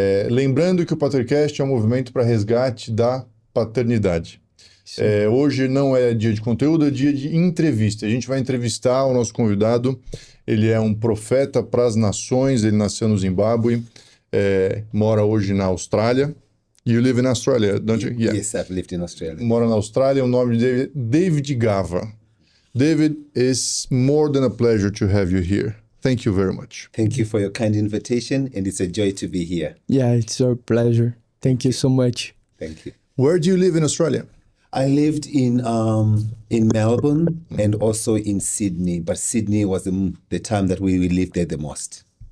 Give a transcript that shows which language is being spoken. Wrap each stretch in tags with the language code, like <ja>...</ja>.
<pt>Lembrando que o PaterCast é um movimento para resgate da paternidade. Hoje não é dia de conteúdo, é dia de entrevista. A gente vai entrevistar o nosso convidado, ele é um profeta para as nações, ele nasceu no Zimbábue, mora hoje na Austrália.</pt> <en>You live in Australia, don't you? Yeah. Yes, I've lived in Australia.</en> <pt>Mora na Austrália, o nome dele é David Gava.</pt> <en>David, it's more than a pleasure to have you here. Thank you very much. Thank you for your kind invitation, and it's a joy to be here. Yeah, it's our pleasure. Thank you so much. Thank you. Where do you live in Australia? I lived in Melbourne and also in Sydney, but Sydney was the time that we lived there the most.</en>